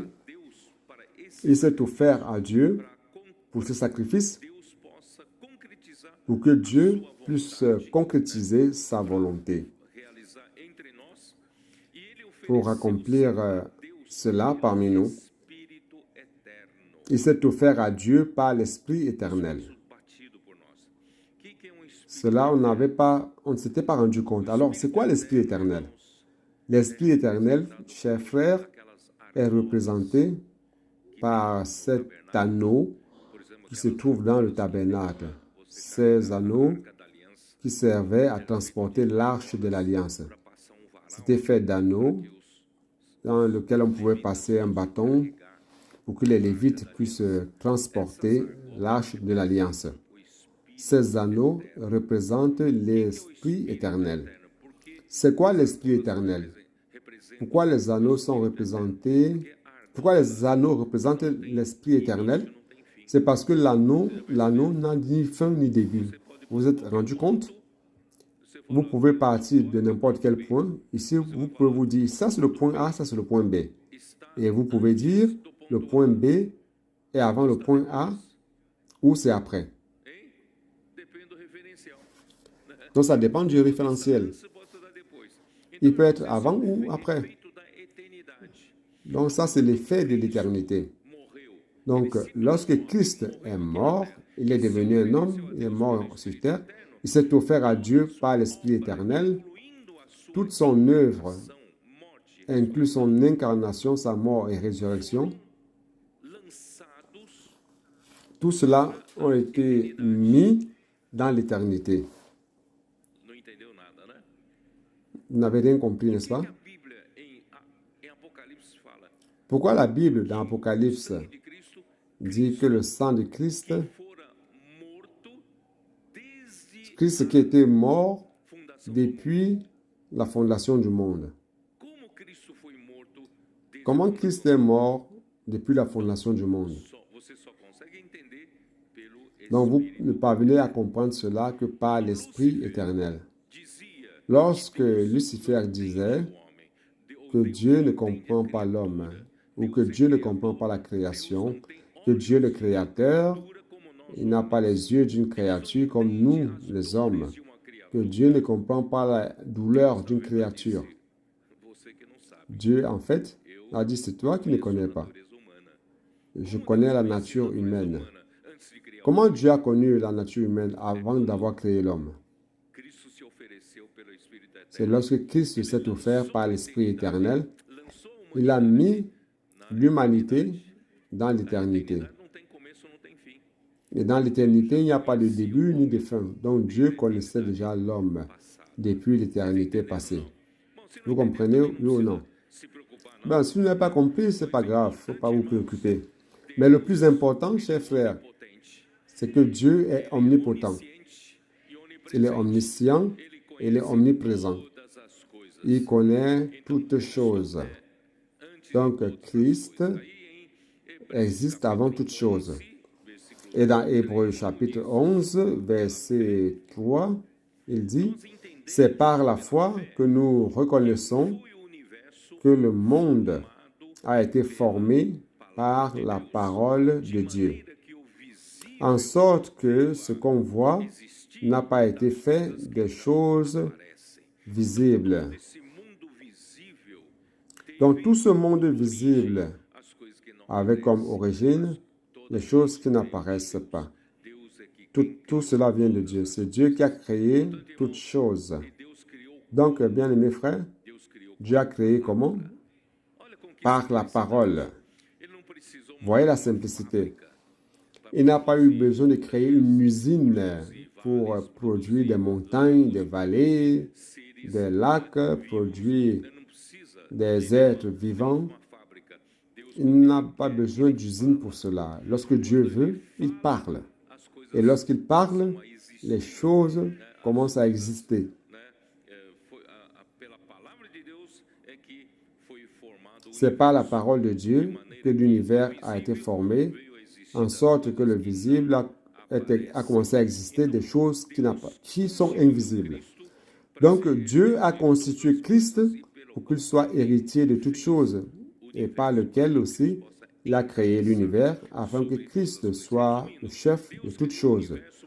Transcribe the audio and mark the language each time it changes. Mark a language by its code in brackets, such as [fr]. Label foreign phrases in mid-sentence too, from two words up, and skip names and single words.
[fr] Il s'est offert à Dieu pour ce sacrifice, pour que Dieu puisse concrétiser sa volonté. pour accomplir cela parmi nous. [pt] Espírito eterno. [fr] Il s'est offert à Dieu par l'Esprit éternel. [pt] Batido por nós. O que é espírito? [fr] Cela, on ne s'était pas rendu compte. Alors, c'est quoi l'Esprit éternel? L'Esprit éternel, chers frères, [pt] Aquelas [fr] est représenté par cet anneau [pt] por exemplo, [fr] qui se trouve dans le tabernacle. Ces anneaux [pt] arca da aliança [fr] qui servaient à transporter l'arche de l'Alliance. [pt] para passar varal [fr] C'était fait d'anneaux dans lequel on pouvait passer un bâton pour que les Lévites puissent transporter l'arche de l'Alliance. [pt] o espírito [fr] Ces anneaux représentent l'Esprit éternel. [pt] eterno. Porque [fr] C'est quoi l'Esprit éternel? [pt] representa [fr] Pourquoi les anneaux sont représentés? Pourquoi les anneaux représentent l'Esprit éternel? C'est parce que l'anneau n'a ni fin ni début. Vous vous êtes rendu compte? Vous pouvez partir de n'importe quel point. Ici, vous pouvez vous dire, ça c'est le point A, ça c'est le point B. Et vous pouvez dire, le point B est avant le point A ou c'est après. hein? [pt] Depende do referencial. [fr] Donc ça dépend du référentiel. [pt] Você pode estudar depois. [fr] Il peut être avant ou après. [pt] Feito da eternidade. [fr] Donc ça c'est l'effet de l'éternité. [pt] Morreu. [fr] Donc lorsque Christ est mort, il est devenu un homme, il est mort sur terre, il s'est offert à Dieu par l'Esprit éternel. [pt] Incluindo a sua [fr] Toute son œuvre [pt] ação, morte, [fr] inclut son incarnation, sa mort et résurrection. [pt] lançados [fr] Tout cela ont été mis dans l'éternité. [pt] não entendeu nada, né? [fr] Vous n'avez rien compris, n'est-ce pas? [pt] A Bíblia em Apocalipse fala [fr] Pourquoi la Bible dans Apocalypse [pt] de Cristo [fr] dit que le sang de Christ, [pt] fora morto desde [fr] Christ qui était mort [pt] a fundação. [fr] depuis la fondation du monde? [pt] Como Cristo foi morto desde [fr] Comment Christ est mort depuis la fondation du monde? [pt] você só consegue entender pelo [fr] Donc vous [pt] Espírito. [fr] ne parvenez à comprendre cela que par l'Esprit éternel. [pt] Dizia [fr] Lorsque Lucifer disait [pt] o homem, [fr] que Dieu ne comprend pas l'homme, ou que Dieu ne comprend pas la création, que Dieu le créateur, [pt] dura como nós, [fr] il n'a pas les yeux d'une créature comme nous, les hommes, [pt] de uma criatura. [fr] que Dieu ne comprend pas la douleur d'une créature. [pt] Você que não sabe, [fr] Dieu, en fait, a dit, c'est toi qui ne connais pas. [pt] natureza humana. [fr] Je connais la nature humaine. [pt] Antes de criar, [fr] Comment Dieu a connu la nature humaine avant d'avoir créé l'homme? [pt] Cristo se ofereceu pelo Espírito [fr] C'est [pt] Eterno. [fr] lorsque Christ s'est offert par l'Esprit éternel, [pt] Lançou uma [fr] il a mis l'humanité dans l'éternité. [pt] não tem começo, não tem fim. [fr] Et dans l'éternité, il n'y a pas de début ni de fin. Donc Dieu connaissait déjà l'homme depuis l'éternité passée. [pt] Bom, se [fr] Vous comprenez, oui ou non? [pt] se preocupar, não. [fr] Ben, si vous n'avez pas compris, c'est pas grave, faut pas vous préoccuper. Mais le plus important, chers frères, [pt] Potente, [fr] c'est que Dieu est omnipotent. [pt] ciente e onipresente. [fr] Il est omniscient, il est omniprésent. [pt] Todas as coisas. [fr] Il connaît toutes choses. Donc Christ existe avant toutes choses. Et dans Hébreux chapitre 11, verset 3, il dit, c'est par la foi que nous reconnaissons [pt] O universo [fr] que le monde a été formé par la parole de Dieu, [pt] que o visível [fr] en sorte que ce qu'on voit n'a pas été fait des choses [pt] parece. [fr] visibles. [pt] Esse mundo visível tem [fr] Donc tout ce monde visible [pt] as coisas que não [fr] avait comme origine les choses qui n'apparaissent pas. [pt] Deus é que [fr] Tout cela vient de Dieu. C'est Dieu qui a créé toutes choses. [pt] Deus criou, [fr] Donc, bien aimés frères, [pt] Deus criou. [fr] Dieu a créé comment? [pt] Olha como que [fr] Par la parole. [pt] ele não precisou [fr] Voyez la simplicité. Il n'a pas eu besoin de créer une usine pour produire des montagnes, des vallées, des lacs, produire [pt] ele não precisa [fr] des êtres vivants. [pt] uma fábrica. Deus [fr] Il n'a pas besoin d'usine pour cela. Lorsque Dieu veut, il parle. [pt] as coisas, [fr] Et lorsqu'il parle, les choses commencent à exister. [pt] né? Pela palavra de Deus é que foi formado o [fr] C'est par la parole de Dieu que l'univers a été formé, [pt] veio a existir. [fr] en sorte que le visible a commencé à exister des choses qui sont invisibles. Donc Dieu a constitué Christ pour qu'il soit héritier de toutes choses, et par lequel aussi il a créé l'univers afin que Christ soit le chef de toutes choses.